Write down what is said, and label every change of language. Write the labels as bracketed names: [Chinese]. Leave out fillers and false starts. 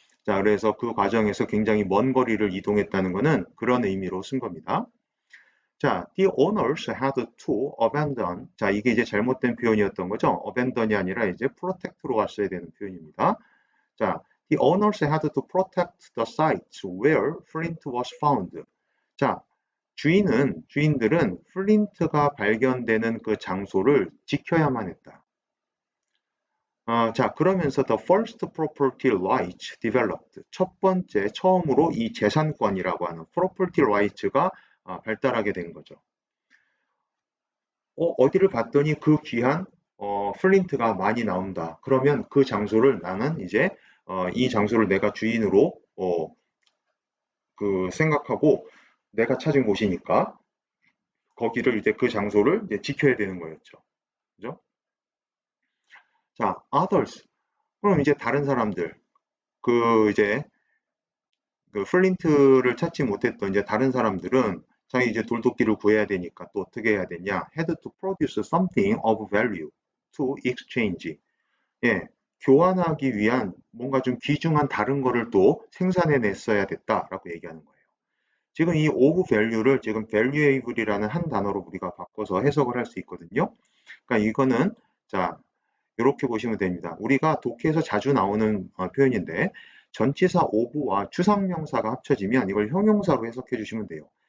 [Korean] 자, 그래서 그 과정에서 굉장히 먼 거리를 이동했다는 것은 그런 의미로 쓴 겁니다. [English] 자, the owners had to abandon. [Korean] 자, 이게 이제 잘못된 표현이었던 거죠. abandon이 아니라 이제 protect로 왔어야 되는 표현입니다. [English] 자, the owners had to protect the site where flint was found. [Korean] 자, 주인들은 플린트가 발견되는 그 장소를 지켜야만 했다. 자, 그러면서 [English] the first property rights developed. [Korean] 처음으로 이 재산권이라고 하는 property rights가 발달하게 된 거죠. 어디를 봤더니 그 귀한 플린트가 많이 나온다. 그러면 그 장소를 나는 이제 이 장소를 내가 주인으로 그 생각하고 내가 찾은 곳이니까 거기를 이제 그 장소를 이제 지켜야 되는 거였죠. 그죠? 자, others. 그럼 이제 다른 사람들, 이제 그 플린트를 찾지 못했던 이제 다른 사람들은 자기 이제 돌도끼를 구해야 되니까 또 어떻게 해야 되냐? [English] had to produce something of value to exchange. [Korean] 예, 교환하기 위한 뭔가 좀 귀중한 다른 거를 또 생산해냈어야 됐다라고 얘기하는 거예요. 지금 이 of value를 지금 valuable이라는 한 단어로 우리가 바꿔서 해석을 할 수 있거든요. 그러니까 이거는 자 이렇게 보시면 됩니다. 우리가 독해에서 자주 나오는 표현인데 전치사 of와 추상명사가 합쳐지면 이걸 형용사로 해석해 주시면 돼요.